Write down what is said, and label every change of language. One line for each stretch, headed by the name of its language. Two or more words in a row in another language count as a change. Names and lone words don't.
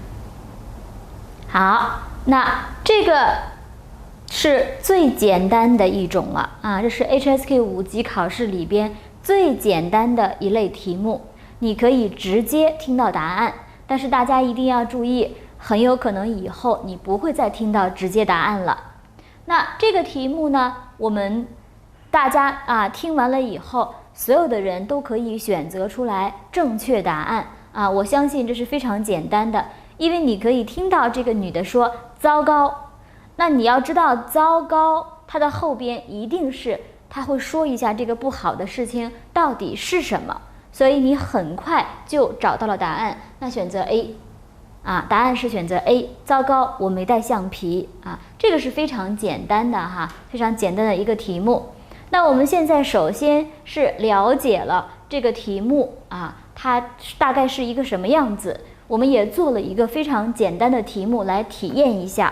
Chinese: 好，那這個是最簡單的一種了啊，這是 HSK 5級考試裡邊最簡單的一類題目，你可以直接聽到答案，但是大家一定要注意，很有可能以後你不會再聽到直接答案了。那這個題目呢，我們大家聽完了以後，所有的人都可以選擇出來正確答案啊！我相信這是非常簡單的，因為你可以聽到這個女的說糟糕，那你要知道糟糕，它的後邊一定是她會說一下這個不好的事情到底是什麼，所以你很快就找到了答案。那選擇 A。答案是選擇 A， 糟糕，我沒帶橡皮啊，這個是非常簡單的哈，非常簡單的一個題目。那我們現在首先是了解了這個題目啊，它大概是一個什麼樣子，我們也做了一個非常簡單的題目來體驗一下。